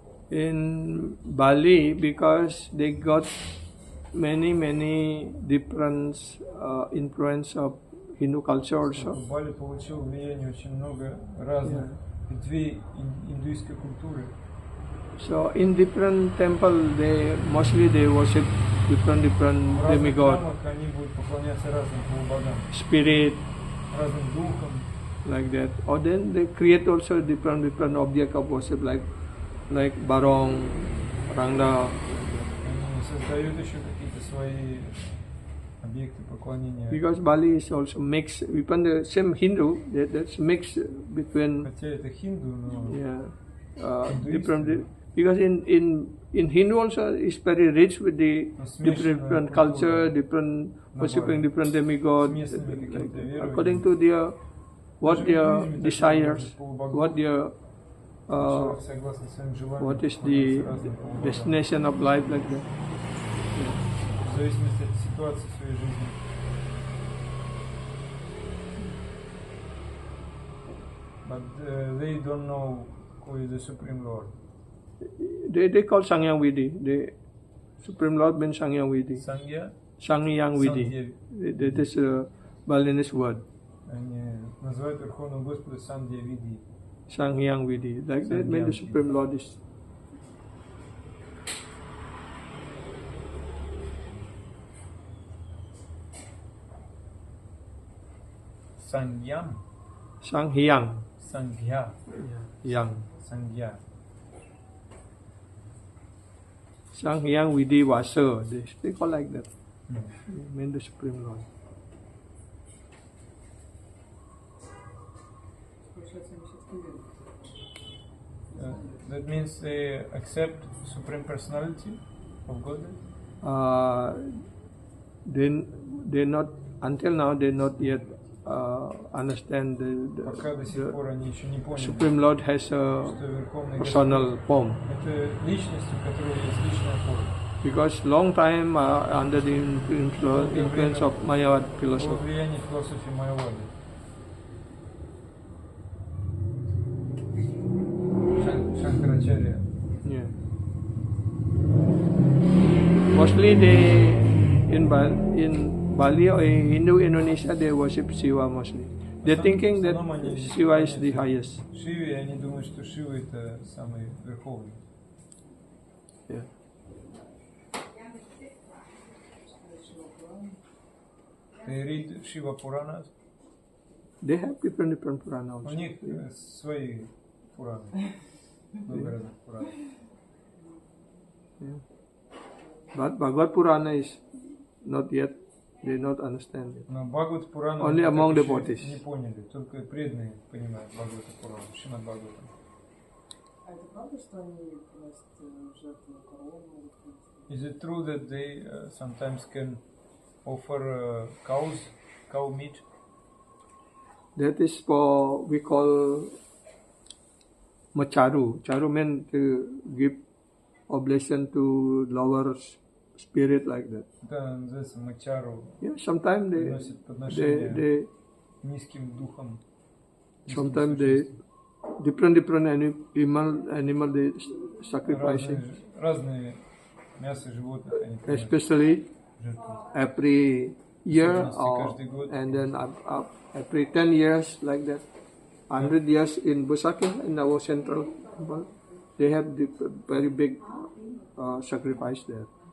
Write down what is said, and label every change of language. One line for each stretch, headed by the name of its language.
English: In Bali, because they got many different influence of Hindu culture also.
Russian: Бали получил влияние очень много разных ветвей индуистской культуры.
English: So in different temple, they mostly they worship different
Russian: В разных
English: demigod,
Russian: храмах они будут поклоняться разным полубогам,
English: spirit,
Russian: разным духам.
English: like that. Or then they create also different object of worship like barong, rangda.
Russian: Они создают еще какие-то свои объекты поклонения.
English: Because Bali is also mixed, even the same Hindu, that's mixed between
Russian: Хотя это хинду, но
English: different. Because in Hindu also is very rich with the different culture, different worshipping different demigod, according to their what their desires, what their
Russian: человек согласно своим желаниям
English: what is the
Russian: поклоняется разным полубогам.
English: destination of life, like that.
Russian: В зависимости от ситуации в своей жизни.
English: But they don't know who is the Supreme Lord. They call Sangyang Vidi. The Supreme Lord means Sangyang Vidi. Sangya, Sangyang Vidi. That is a Balinese word.
Russian: они называют Верховного Господа Сандья Види.
English: Sangyang Vidi. Like that means the Supreme Lord is. Sangyam, Sanghyang. Sanghya, Yang. Sanghya. Sangyang Vidi Vasa. They call like that. Mean the Supreme Lord. That means they accept Supreme Personality of Godhead. They not until now they not yet understand
Russian: Пока до сих пор они еще не поняли,
English: Supreme Lord has a
Russian: что Верховный Господь
English: personal form.
Russian: это личность, у которой есть личная форма.
English: Because long time under the influence of Mayavad
Russian: Под
English: philosophy.
Russian: влиянием философии Майявады. Шанкарачарья.
English: Yeah. Mostly they in Bali or in Hindu Indonesia they worship Shiva mostly. They're thinking that Shiva is the highest.
Russian: Шиве, и они думают, что Шива это самый верховный.
English: Yeah. They read Shiva Puranas. They have different Purana
Russian: У
English: also.
Russian: них свои Пураны. Много разных Пуранов.
English: Yeah. But Bhagavad Purana is not yet, they not understand it.
Russian: Но Бхагават Пурану
English: Only
Russian: они
English: among
Russian: так
English: the
Russian: еще
English: devotees.
Russian: не поняли. Только преданные понимают Бхагавата Пурану, Шримад Бхагаватам. А это правда, что они приносят в жертву корову?
English: Is it true that they sometimes can offer cow meat? That is for, we call Macharu. Charu means to give oblation to lower spirit like that.
Russian: Это называется мачару.
English: Yeah, sometimes
Russian: Приносят подношения
English: they
Russian: низким духом.
English: sometimes they different animal they sacrificing.
Russian: Разные мясо животных они приносят
English: Especially
Russian: жертву.
English: every year
Russian: Каждый год.
English: and then every 10 years like that. 100 years in Busake in our central temple, they have the very big sacrifice there.